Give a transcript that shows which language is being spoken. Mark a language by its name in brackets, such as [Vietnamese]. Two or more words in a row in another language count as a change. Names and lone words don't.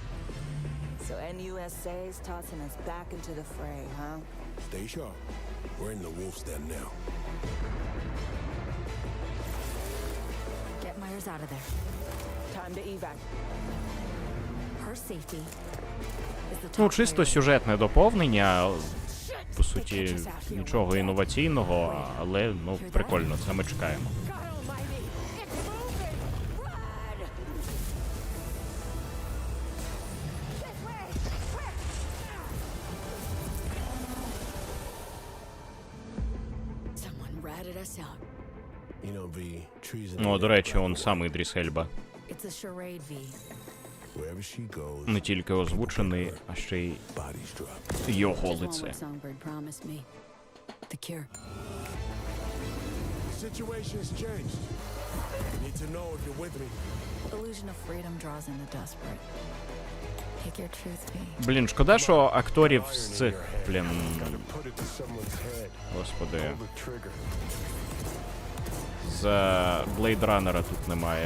[English] So NUSA's tossing us back into the fray, huh? Stay sharp. We're in the wolf's den now. Get Myers out of there. Time to evac. Her safety is the top [Ukrainian] Ну, чисто [English] priority. [Ukrainian] сюжетне доповнення, по суті, нічого інноваційного, але, ну, прикольно, це ми чекаємо. [English] Someone ratted us out. You know, V, treason. [Ukrainian] Ну, до речі, он сам Ідріс Ельба. [English] It's a charade, V. Wherever she goes. [Ukrainian] Не тільки озвучений, а ще й його [English] Just want [Ukrainian] лице. [English] what Songbird promised me. The cure. The situation's changed. You need to know if you're with me. Illusion of freedom draws in the desperate. Pick your truth, V. [Ukrainian] Блін, шкода, що акторів з цих, блін, [English] Put it to someone's head. [Ukrainian] господи, [English] Pull the trigger. [Ukrainian] з Blade Runner тут немає.